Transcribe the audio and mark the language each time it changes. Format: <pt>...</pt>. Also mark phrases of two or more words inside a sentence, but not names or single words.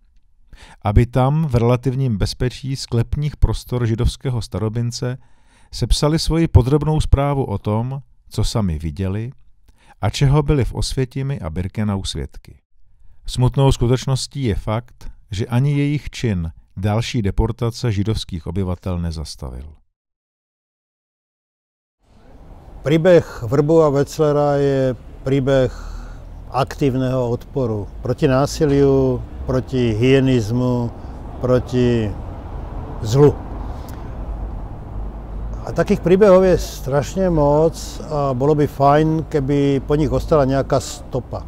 <cs>Aby tam v relativním bezpečí sklepních prostor židovského starobince sepsali svoji podrobnou zprávu o tom, co sami viděli a čeho byli v Osvětimi a Birkenau svědky. Smutnou skutečností je fakt, že ani jejich čin další deportace židovských obyvatel nezastavil.</cs> <sk>Príbeh Vrbu a Wetzlera je príbeh aktívneho odporu proti násiliu, proti hyenizmu, proti zlu. A takých príbehov je strašne moc a bolo by fajn, keby po nich ostala nejaká stopa.</sk>